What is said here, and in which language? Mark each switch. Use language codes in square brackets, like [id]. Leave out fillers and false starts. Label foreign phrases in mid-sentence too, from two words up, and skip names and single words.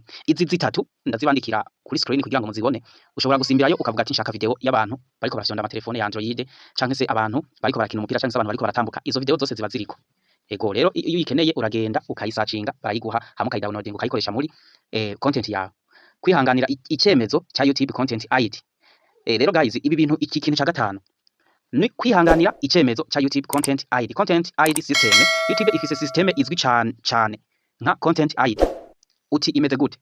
[rn] Izi zitatu ndazibandikira kuri screen kugira ngo muzibone. Ushobora gusimbirayo ukavuga ati nshaka video y'abantu bariko barafyonda ama telefone ya Android canke se abantu bariko barakina umupira canke se abantu bariko baratambuka. Izo video zose ziba ziriko. Ego rero iyo uyikeneye uragenda ukayisearchinga barayiguha hama ukayidownloading ukayikoresha muri content yawe. Kwihanganira icyemezo cya YouTube Content ID. Rero guys ibi bintu iki kintu cya gatanu ni kwihanganira icyemezo cya YouTube Content ID. Content ID system, YouTube ifise system izwi cyane nka Content ID. Uti imeze gute?